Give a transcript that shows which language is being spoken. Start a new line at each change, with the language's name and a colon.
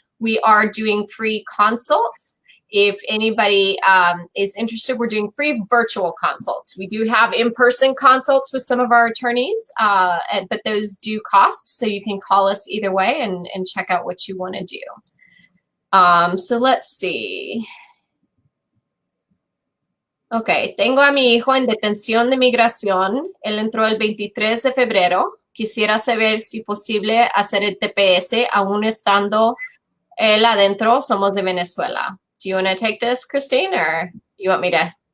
English: We are doing free consults. If anybody is interested, we're doing free virtual consults. We do have in-person consults with some of our attorneys, but those do cost. So you can call us either way and check out what you want to do. So let's see.
Spanish: Ok, tengo a mi hijo en detención de migración. Él entró el 23 de febrero. Quisiera saber si posible hacer el TPS aún estando él adentro. Somos de Venezuela.
English: Do you want to take this, Christine, or you want me to?